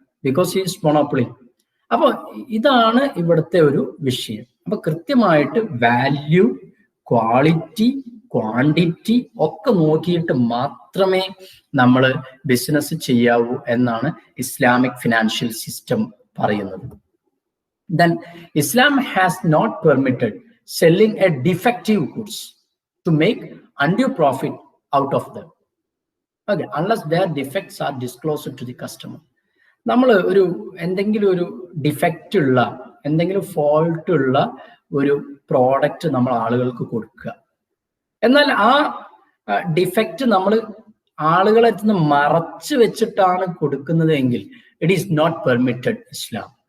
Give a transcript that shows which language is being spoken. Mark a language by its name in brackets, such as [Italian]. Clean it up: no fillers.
[English] Because is monopoly. [Malayalam] അപ്പൊ ഇതാണ് ഇവിടുത്തെ ഒരു വിഷയം. അപ്പൊ കൃത്യമായിട്ട് വാല്യൂ, ക്വാളിറ്റി, ക്വാണ്ടിറ്റി ഒക്കെ നോക്കിയിട്ട് മാത്രമേ നമ്മൾ ബിസിനസ് ചെയ്യാവൂ എന്നാണ് ഇസ്ലാമിക് ഫിനാൻഷ്യൽ സിസ്റ്റം പറയുന്നത്. [English] Then Islam has not permitted selling a defective goods to make undue profit out of them. Okay, unless their defects are disclosed to the customer. [Malayalam] നമ്മൾ ഒരു എന്തെങ്കിലും ഒരു ഡിഫക്റ്റ് ഉള്ള എന്തെങ്കിലും ഫോൾട്ട് ഉള്ള ഒരു പ്രോഡക്റ്റ് നമ്മൾ ആളുകൾക്ക് കൊടുക്കുക. എന്നാൽ ആ ഡിഫക്റ്റ് നമ്മൾ ആളുകളെ നിന്ന് മറച്ചു വെച്ചിട്ടാണ് കൊടുക്കുന്നത് എങ്കിൽ [English] It is not permitted Islam.